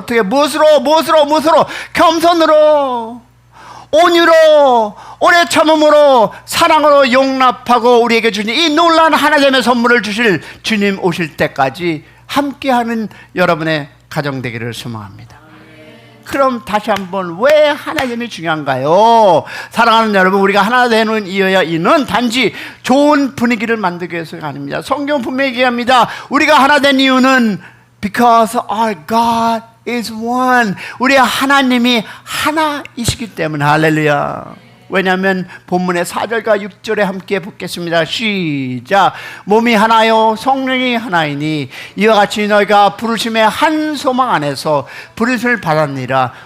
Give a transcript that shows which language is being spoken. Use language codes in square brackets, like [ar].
[ko] 무엇으로? 겸손으로, 온유로, 오래 참음으로, 사랑으로 용납하고 우리에게 주신 이 놀라운 하나됨의 선물을 주실 주님 오실 때까지 함께하는 여러분의 가정 되기를 소망합니다. 그럼 다시 한번 왜 하나됨이 중요한가요? 사랑하는 여러분, 우리가 하나 되는 이유는 단지 좋은 분위기를 만들기 위해서가 아닙니다. 성경은 분명히 얘기합니다. [en] 우리가 하나 된 이유는 because our God is one. [ko] 우리 하나님이 하나이시기 때문에. 할렐루야. 왜냐하면 본문의 4절과 6절에 함께 보겠습니다. 시작. 몸이 하나요 성령이 하나이니 이와 같이 너희가 부르심의 한 소망 안에서 부르심을 받았느니라.